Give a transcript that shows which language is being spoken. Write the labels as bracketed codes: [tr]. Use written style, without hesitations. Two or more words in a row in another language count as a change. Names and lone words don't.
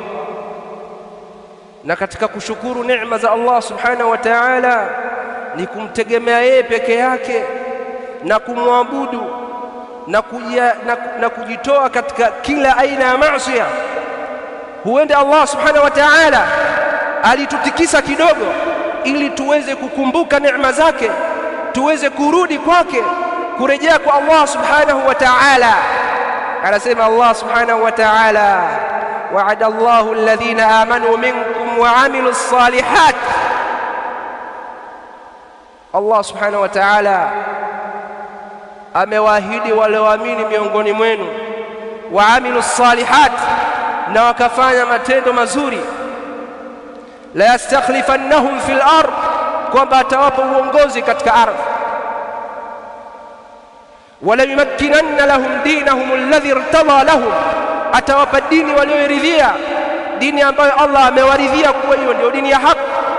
[sw] Na katika kushukuru neema za [ar] الله سبحانه وتعالى [sw] ni kumtegemea yeye peke yake na kumwabudu na kujitoa katika kila aina ya maasi. Huenda [ar] الله سبحانه وتعالى [sw] alitutikisa kidogo ili tuweze kukumbuka neema zake, tuweze kurudi kwake, kurejea kwa [ar] الله سبحانه وتعالى. Anasema الله سبحانه وتعالى، وعد الله الذين آمنوا منكم وعملوا الصالحات. الله سبحانه وتعالى [sw] amewaahidi wale waamini miongoni mwenu, [ar] وعملوا الصالحات, [sw] na wakafanya matendo mazuri, [ar] ليستخلفنهم في الأرض, [sw] kwamba atawapa uongozi katika ardhi, [ar] ولا يمكنن لهم دينهم الذي ارتضى لهم, [sw] atawapa dini walioridhia, dini ambayo Allah amewaridhia kuwa hiyo ndio dini ya haki.